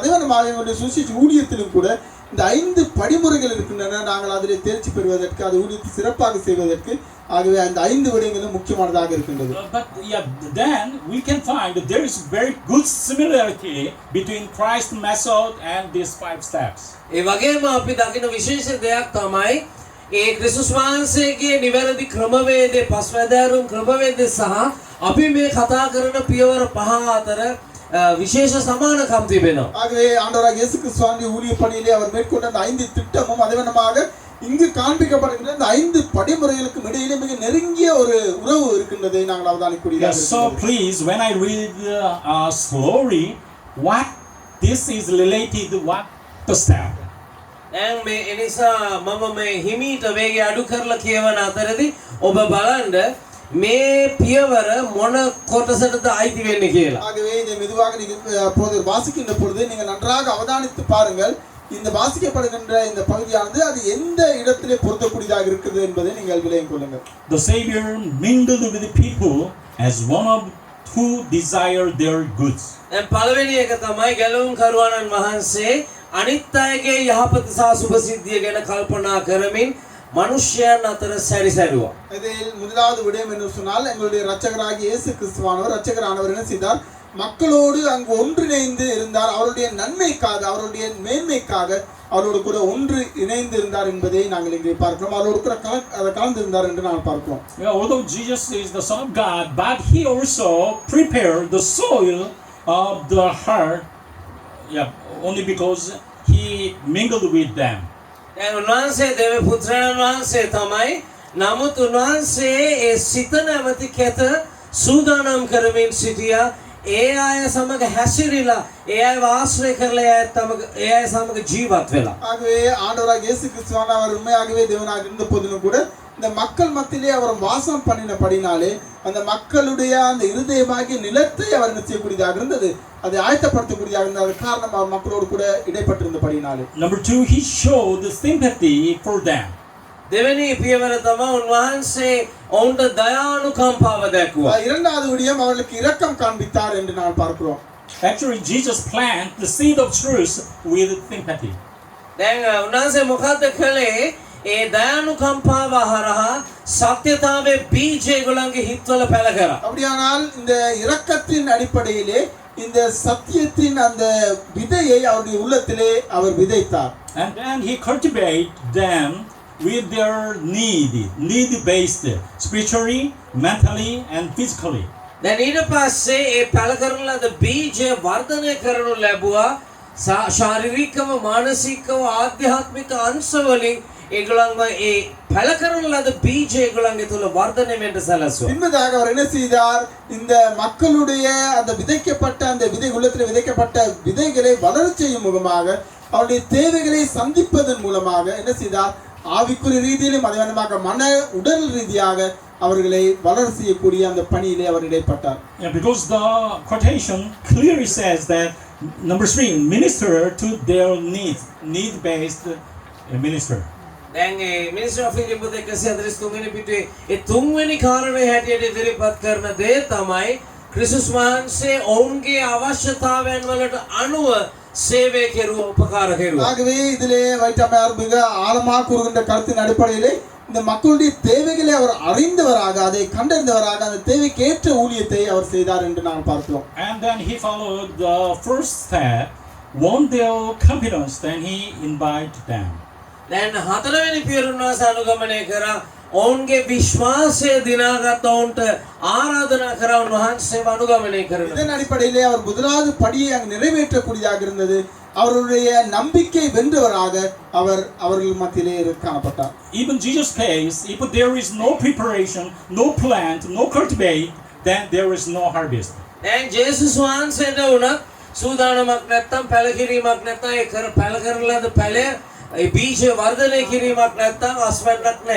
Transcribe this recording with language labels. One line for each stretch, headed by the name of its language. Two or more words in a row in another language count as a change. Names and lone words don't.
Tamil: அதே மாதிரி எங்களுடைய சுவிசேஷ ஊழியத்திலும் கூட இந்த 5 படிமுறைகள் இருக்கின்றன. நாங்கள் அதிலே தேர்ச்சி பெறுவதற்கு, அது ஊழியத்தை சிறப்பாக செய்வதற்கு. ஆகவே அந்த 5 விடயங்களும் முக்கியமானதாக இருக்கின்றது.
English: But yeah, then we can find that there is very good similarity between Christ's method and these 5 steps.
Sinhala: ඒ වගේම අපි දකින විශේෂ දෙයක් තමයි ඒ ක්‍රිස්තුස් වහන්සේගේ නිවැරදි ක්‍රමවේදයේ පස්වැදෑරුම් ක්‍රමවේදය සහ අපි මේ කතා කරන පියවර 5 අතර විශේෂ සමානකම් තිබෙනවා.
Tamil: ஆகவே ஆண்டவராக இயேசு கிறிஸ்துவின் ஊழிய பணியிலே அவர் மேற்கொண்ட அந்த 5 திட்டமும் அதேவண்ணமாக இங்கு காண்பிக்கப்படுகின்ற இந்த 5 படிமுறைகளுக்கு இடையிலே மிக நெருங்கிய ஒரு உறவு இருக்கின்றதை நாங்கள் அவதானிக்கக்கூடியதாக
English: Yeah, so please, when I read slowly, what this is related, what the step.
Sinhala: දැන් මේ එනිසා මම මේ හිමීට වේගය අඩු කරලා කියවන අතරදී ඔබ බලන්න මේ පියවර මොන කොටසටද අයිති වෙන්නේ කියලා.
Tamil: ஆகவே இதை மெதுவாக நீங்கள் போது வாசிக்கின்ற பொழுது நீங்கள் நன்றாக அவதானித்து பாருங்கள். இந்த வாசிக்கப்படுகின்ற இந்த பகுதியானது அது எந்த இடத்திலே பொருத்தக்கூடியதாக இருக்குது என்பதை நீங்கள் விளங்கிக் கொள்ளுங்கள்.
English: The Savior mingled with the people as one of who desire their goods.
Sinhala: දැන් පළවෙනි එක තමයි ගැලවුම් කරුවාණන් වහන්සේ අනිත් අයගේ යහපත සහ සුභ සිද්ධිය ගැන කල්පනා කරමින් மனுஷன் අතර සැරිසැරුවා.
Tamil: இதில் முதலாவது விடயம் என்று சொன்னால் எங்களுடைய இரட்சகராகிய இயேசு கிறிஸ்துவானவர் இரட்சகரானவர் என்ன செய்தார்? மக்களோடு அங்கு ஒன்றிணைந்து இருந்தார். அவருடைய நன்மைக்காக, அவருடைய மேன்மைக்காக அவரோடு கூட ஒன்று இணைந்து இருந்தார் என்பதை நாங்கள் இங்கே பார்க்கிறோம். அவரோடு கூட கலந்து இருந்தார் என்று நாங்கள் பார்க்கிறோம்.
English: Although Jesus is the Son of God, but he also prepared the soil of the heart, only because he mingled with them.
Sinhala: දැන් උන්වහන්සේ දේව පුත්‍රයන් වහන්සේ තමයි. නමුත් උන්වහන්සේ ඒ සිත නැමැති කැත සූදානම් කරමින් සිටියා. ඒ අය සමග හැසිරීලා, ඒ අය ආශ්‍රය කරලා ඒ අය සමග ජීවත් වෙලා.
Tamil: ஆகவே ஆண்டவராக இயேசு கிறிஸ்துவானவர் உண்மையாகவே தேவனாக இருந்த போதிலும் கூட இந்த மக்கள் மத்தியிலே அவர் வாசம் பண்ணினபடினாலே அந்த மக்களுடைய அந்த இருதயமாகிய நிலத்தை அவர் நிச்சயக்கூடியதாக இருந்தது. அதை ஆயத்தப்படுத்தக்கூடியதாக இருந்தது. காரணம் அவர் மக்களோடு கூட இடைப்பட்டிருந்தபடினாலே.
English: Number 2, he showed sympathy for them.
Sinhala: දෙවෙනි පියවර තමයි උන්වහන්සේ ඔවුන්ට දයානුකම්පාව දැක්වුවා.
Tamil: இரண்டாவது விடயம் அவர்களுக்கு இரக்கம் காண்பித்தார் என்று நாம் பார்க்கிறோம்.
English: Actually, Jesus planted the seed of truth with sympathy.
Sinhala: දැන් උන්වහන්සේ මොකද්ද කළේ? ඒ දයානුකම්පාව හරහා සත්‍යතාවේ බීජ ඒගොල්ලන්ගේ හිත්වල පැල කරා.
Tamil: அப்படியானால் இந்த இரக்கத்தின் அடிப்படையிலே இந்த சத்தியத்தின் அந்த விதையை அவருடைய உள்ளத்திலே அவர் விதைத்தார்.
English: And then he cultivated them with their need-based, spiritually, mentally, and physically.
Sinhala: දැන් ඊට පස්සේ ඒ පැල කරන ලද බීජය වර්ධනය කරනු ලැබුවා. ශාරීරිකව, මානසිකව, ආධ්‍යාත්මික අංශ වලින් ඒගොල්ලන්ව ඒ පැල කරන ලද බීජ ඒගොල්ලන්ගේ තුල වර්ධනය වෙන්න සැලසුවා.
Tamil: பின்பதாக அவர் என்ன செய்தார்? இந்த மக்களுடைய அந்த விதைக்கப்பட்ட அந்த விதை உள்ளத்தில் விதைக்கப்பட்ட விதைகளை வளரச் செய்யும் முகமாக, அவருடைய தேவைகளை சந்திப்பதன் மூலமாக என்ன செய்தார்? ஆவிக்குரிய ரீதியிலும் அதேவிதமாக மன உடல் ரீதியாக அவர்களை வளர செய்யக்கூடிய அந்த பணியிலே அவர் இடைப்பட்டார்.
English: Because the quotation clearly says that number 3, minister to their need-based minister.
Sinhala: දැන් ඒ මිනිස්සු ෆිලිප්පු 143 වෙනි පිටුවේ ඒ තුන්වෙනි කාරණේ හැටියට ඉදිරිපත් කරන දේ තමයි ක්‍රිස්තුස් වහන්සේ ඔවුන්ගේ අවශ්‍යතාවයන් වලට අනුව සේවය කෙරුවා උපකාර කෙරුවා.
Tamil: ஆகவே இதிலே வைட்டமையார் மிக ஆழமாக கூறுகின்ற கருத்தின் அடிப்படையிலே இந்த மக்களுடைய தேவைகளை அவர் அறிந்தவராக அதை கண்டறிந்தவராக அந்த தேவைக்கு ஏற்ற ஊழியத்தை அவர் செய்தார் என்று நாங்கள் பார்க்கிறோம்.
English: And then he followed the first step, won their confidence, then he invited them.
Sinhala: දැන් හතරවෙනි පියවර උන්වහන්සේ අනුගමනය කරා. ඔවුන්ගේ විශ්වාසය දිනාගත් ඔවුන්ට ආරාධනා කරා උන්වහන්සේව අනුගමනය කරනවා.
Tamil: இதன் அடிப்படையிலே அவர் முதலாவது படியை அங்கு நிறைவேற்றக்கூடியதாக இருந்தது. அவருடைய நம்பிக்கை வென்றவராக அவர் அவர்கள் மத்தியிலே காணப்பட்டார்.
English: Even Jesus says, if there is no preparation, no plant, no cultivate, then there is no harvest.
Sinhala: දැන් ජේසුස් වහන්සේට උනත් සූදානමක් නැත්තම් පැලකිරීමක් නැත්තම් ඒ පැල කරලාද පැලය ඒ බීජ වර්ධනය කිරීමක් නැත්තම් අස්වැන්නක් නැහැ.